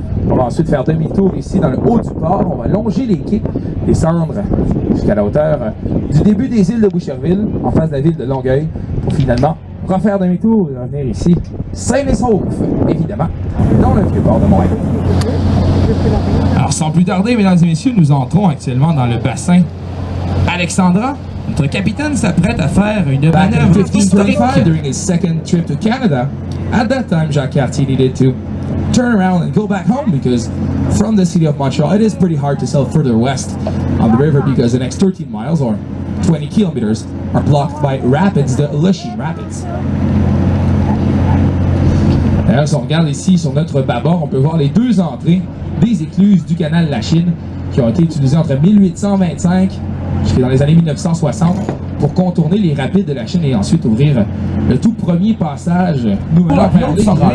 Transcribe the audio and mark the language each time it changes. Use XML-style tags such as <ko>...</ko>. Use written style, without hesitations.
<fr>On va ensuite faire demi-tour ici dans le haut du port, on va longer les quais, descendre jusqu'à la hauteur du début des îles de Boucherville, en face de la ville de Longueuil, pour finalement refaire demi-tour et revenir ici, sain et sauf, évidemment, dans le vieux port de Montréal. Alors, sans plus tarder, mesdames et messieurs, nous entrons actuellement dans le bassin Alexandra. Notre capitaine s'apprête à faire une manœuvre historique.</fr> <en>During his second trip to Canada, at that time, Jacques Cartier needed to turn around and go back home because from the city of Montreal, it is pretty hard to sail further west on the river because the next 13 miles or 20 kilometers are blocked by rapids, the Lachine Rapids.</en> <fr>D'ailleurs, si on regarde ici sur notre bâbord, on peut voir les 2 entrées des écluses du canal Lachine qui ont été utilisées entre 1825 jusqu'à dans les années 1960 pour contourner les rapides de la Chine et ensuite ouvrir le tout premier passage nous menant vers le centre.</fr>